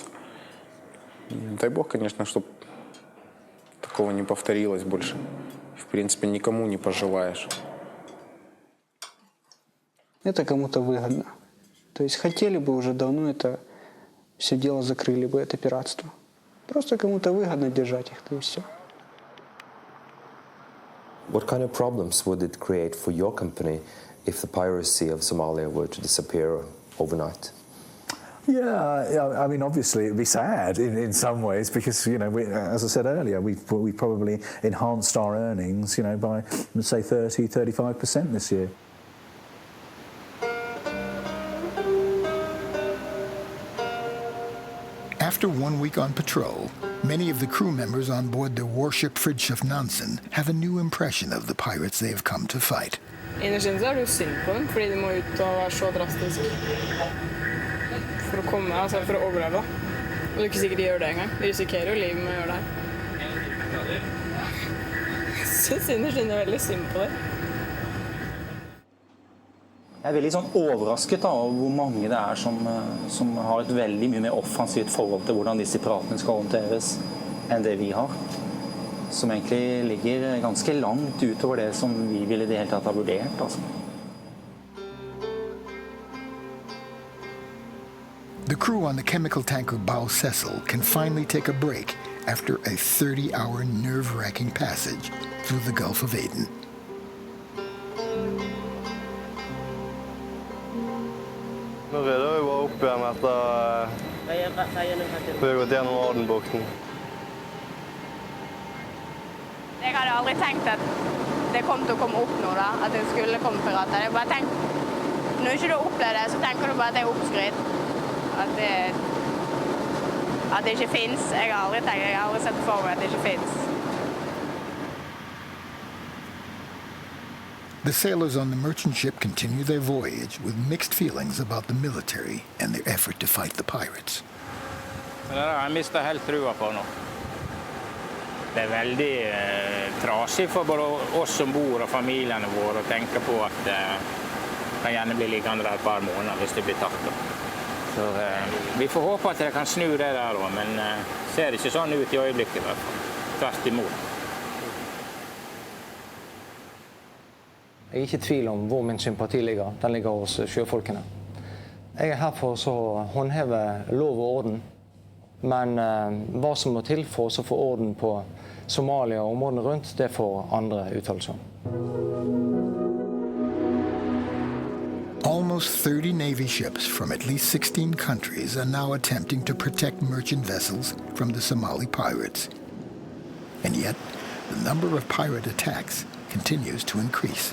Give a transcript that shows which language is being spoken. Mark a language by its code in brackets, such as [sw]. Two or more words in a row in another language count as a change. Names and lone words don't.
[ru] Дай бог, конечно, чтобы такого не повторилось больше. В принципе, никому не пожелаешь. Это кому-то выгодно. То есть хотели бы уже давно это все дело закрыли бы, это пиратство. Просто кому-то выгодно держать их, то и все. [en] What kind of problems would it create for your company if the piracy of Somalia were to disappear overnight? Yeah, I mean, obviously it would be sad in some ways because, as I said earlier, we probably enhanced our earnings, by, let's say, 30-35% this year. After 1 week on patrol, many of the crew members on board the warship Fridtjof Nansen have a new impression of the pirates they have come to fight. [no] Innerst inne så er det jo synd på dem, fordi de må ut og være så drastisk for å overleve. Og det er ikke sikkert de gjør det engang. De risikerer jo livet med å gjøre det her. Jeg synes innerst inne veldig synd på dem. Jeg er veldig overrasket over hvor mange det er som har et veldig mye mer offensivt forhold til hvordan disse piratene skal håndteres enn det vi har. Som egentlig ligger ganske langt utover det som vi ville i det hele tatt ha vurdert. Altså. [en] The crew on the chemical tanker Bao Cecil can finally take a break after a 30-hour nerve-wracking passage through the Gulf of Aden. [no] Nå redder vi bare opp igjen etter vi har gått gjennom Adenbukten. Jeg hadde aldri tenkt at det kom til å komme opp nå, at det skulle komme pirater. Jeg bare tenkte, når ikke du opplever det, så tenker du bare at det er oppskrytt. At det ikke finnes. Jeg har aldri sett for meg at det ikke finnes. [en] The sailors on the merchant ship continue their voyage with mixed feelings about the military and their effort to fight the pirates. [no] Det har jeg mistet helt trua på nå. Det er veldig trasig for både oss som bor og familiene våre å tenke på at det kan gjerne bli liggende der et par måneder hvis det blir tatt. Så vi får håpe at det kan snu det der også, men ser ikke sånn ut i øyeblikket i hvert fall. Tvert imot. Jeg er ikke i tvil om hvor min sympati ligger. Den ligger hos sjøfolkene. Jeg er her for å håndheve lov og orden. Men hva som må til for å få orden på Somalia og områdene rundt, det får andre uttale seg om. [en] Almost 30 Navy ships from at least 16 countries are now attempting to protect merchant vessels from the Somali pirates. And yet, the number of pirate attacks continues to increase.